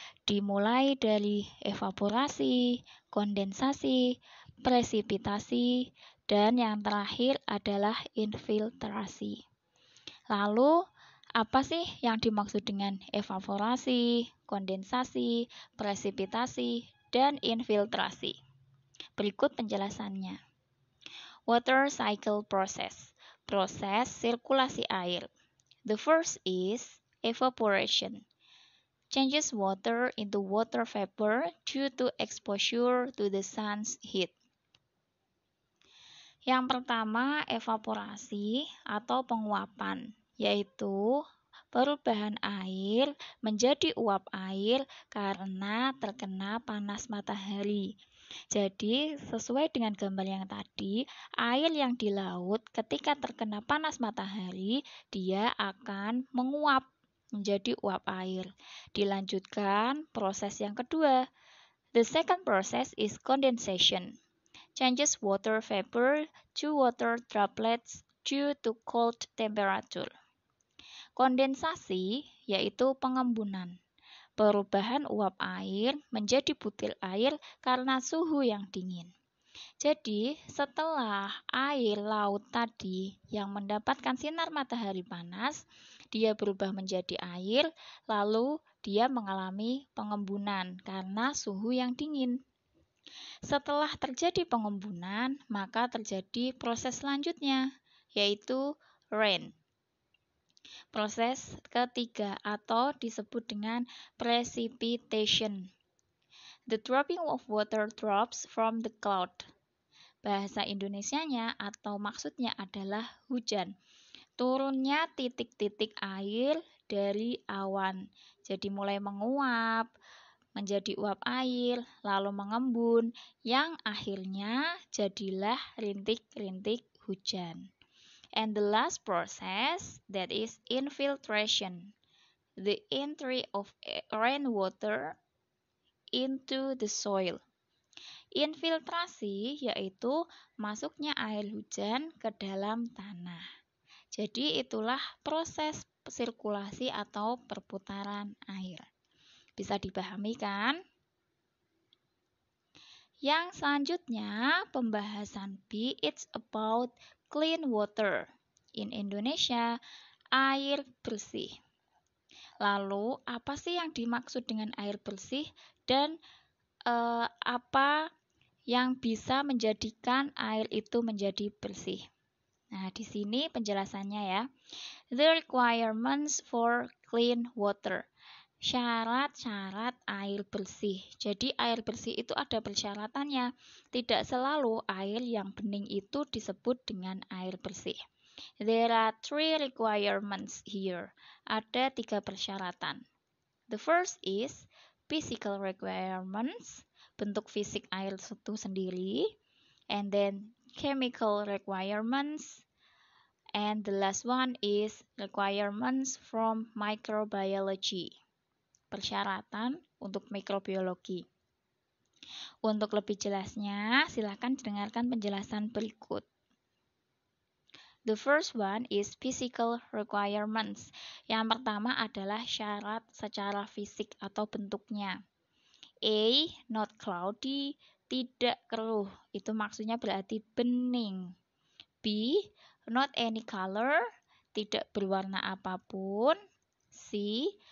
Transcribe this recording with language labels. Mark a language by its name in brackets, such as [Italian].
[Indonesian] Dimulai dari evaporasi, kondensasi, presipitasi, dan yang terakhir adalah infiltrasi. Lalu, apa sih yang dimaksud dengan evaporasi, kondensasi, presipitasi, dan infiltrasi? Berikut penjelasannya. [English] Water cycle process. [Indonesian] Proses sirkulasi air. [English] The first is evaporation. Changes water into water vapor due to exposure to the sun's heat. [Indonesian] Yang pertama, evaporasi atau penguapan, yaitu perubahan air menjadi uap air karena terkena panas matahari. Jadi, sesuai dengan gambar yang tadi, air yang di laut ketika terkena panas matahari, dia akan menguap menjadi uap air. Dilanjutkan proses yang kedua. [English] The second process is condensation. Changes water vapor to water droplets due to cold temperature. [Indonesian] Kondensasi yaitu pengembunan. Perubahan uap air menjadi butir air karena suhu yang dingin. Jadi, setelah air laut tadi yang mendapatkan sinar matahari panas, dia berubah menjadi air, lalu dia mengalami pengembunan karena suhu yang dingin. Setelah terjadi pengembunan, maka terjadi proses selanjutnya, yaitu rain. Proses ketiga atau disebut dengan precipitation. [English] The dropping of water drops from the cloud. [Indonesian] Bahasa Indonesianya atau maksudnya adalah hujan. Turunnya titik-titik air dari awan. Jadi mulai menguap, menjadi uap air, lalu mengembun, yang akhirnya jadilah rintik-rintik hujan. [English] And the last process, that is infiltration, the entry of rainwater into the soil. [Indonesian] Infiltrasi yaitu masuknya air hujan ke dalam tanah. Jadi itulah proses sirkulasi atau perputaran air. Bisa dipahami kan? Yang selanjutnya, pembahasan B, [English] it's about clean water. In Indonesia, [Indonesian] air bersih. Lalu, apa sih yang dimaksud dengan air bersih dan apa yang bisa menjadikan air itu menjadi bersih? Nah, di sini penjelasannya ya. [English] The requirements for clean water. [Indonesian] Syarat-syarat air bersih. Jadi air bersih itu ada persyaratannya. Tidak selalu air yang bening itu disebut dengan air bersih. [English] There are 3 requirements here. [Indonesian] Ada 3 persyaratan. [English] The first is physical requirements, [Indonesian] bentuk fisik air itu sendiri, [English] and then chemical requirements, and the last one is requirements from microbiology, [Indonesian] persyaratan untuk mikrobiologi. Untuk lebih jelasnya, silakan dengarkan penjelasan berikut. [English] The first one is physical requirements. [Indonesian] Yang pertama adalah syarat secara fisik atau bentuknya. [English] A. Not cloudy, [Indonesian] tidak keruh. Itu maksudnya berarti bening. B. [English] Not any color, [Indonesian] tidak berwarna apapun. [English] C.